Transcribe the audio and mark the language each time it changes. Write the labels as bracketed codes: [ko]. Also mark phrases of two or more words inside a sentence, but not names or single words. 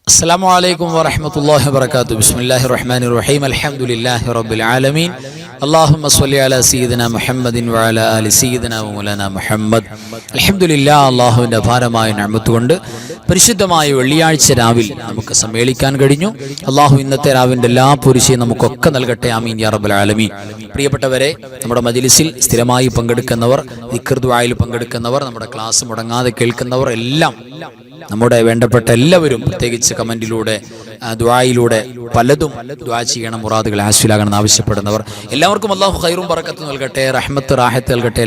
[ar] السلام عليكم ورحمة الله وبركاته. بسم الله الرحمن الرحيم. الحمد لله رب العالمين. اللهم صل على سيدنا محمد وعلى آل سيدنا ومولانا محمد. الحمد لله. [ml] അല്ലാഹുവിന്റെ അപാരമായ നിഅമത്ത് കൊണ്ട് പരിശുദ്ധമായ വെള്ളിയാഴ്ച രാവിൽ നമുക്ക് സമ്മേളിക്കാൻ കഴിഞ്ഞു. അല്ലാഹു ഇന്നത്തെ രാവിന്റെ എല്ലാ പുരുഷയും നമുക്കൊക്കെ നൽകട്ടെ. [ar] آمين يا رب العالمين. [ml] പ്രിയപ്പെട്ടവരെ, നമ്മുടെ മജ്ലിസിൽ സ്ഥിരമായി പങ്കെടുക്കുന്നവർ, ദിക്ർ ദുആയിൽ പങ്കെടുക്കുന്നവർ, നമ്മുടെ ക്ലാസ് മുടങ്ങാതെ കേൾക്കുന്നവർ എല്ലാം, നമ്മുടെ വേണ്ടപ്പെട്ട എല്ലാവരും പ്രത്യേകിച്ച് കമന്റിലൂടെ ദുആയിലൂടെ പലതും ദുആ ചെയ്യണം, മുറാദുകൾ ഹാസിലാകണമെന്ന് ആവശ്യപ്പെടുന്നവർ എല്ലാവർക്കും അല്ലാഹു ഖൈറും ബറക്കത്തും നൽകട്ടെ, റഹ്മത്ത് റാഹത്ത് നൽകട്ടെ.